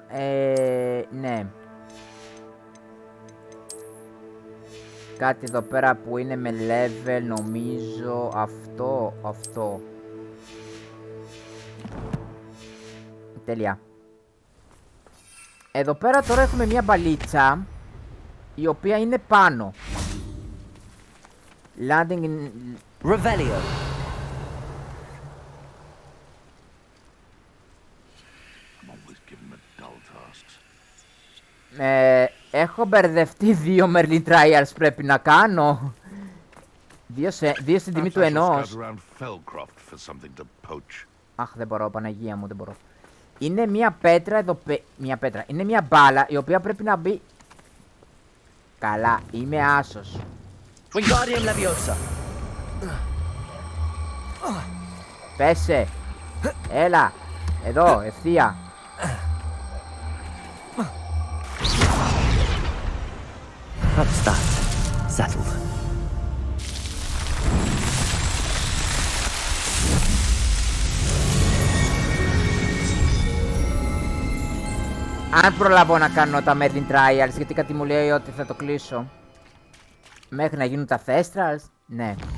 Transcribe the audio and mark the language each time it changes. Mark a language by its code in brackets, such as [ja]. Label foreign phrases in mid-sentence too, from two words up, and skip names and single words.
[el] ναι. Κάτι εδώ πέρα που είναι με level, νομίζω, αυτό. Τέλεια. Εδώ πέρα τώρα έχουμε μια μπαλίτσα, η οποία είναι πάνω. [en] Landing in... Revelio. [el] Έχω μπερδευτεί 2 Merlin Trials πρέπει να κάνω. Δύο στην τιμή του ενός. Αχ, δεν μπορώ, Παναγία μου, δεν μπορώ. Είναι μια πέτρα εδώ μια πέτρα. Είναι μια μπάλα η οποία πρέπει να μπει. Καλά, είμαι άσος. Wingardium Leviosa. Πέσε. Έλα. Εδώ, ευθεία. [en] That's that. Settled. [el] Αν προλάβω να κάνω τα Merlin Trials, γιατί κάτι μου λέει ότι θα το κλείσω μέχρι να γίνουν τα Thestrals, ναι.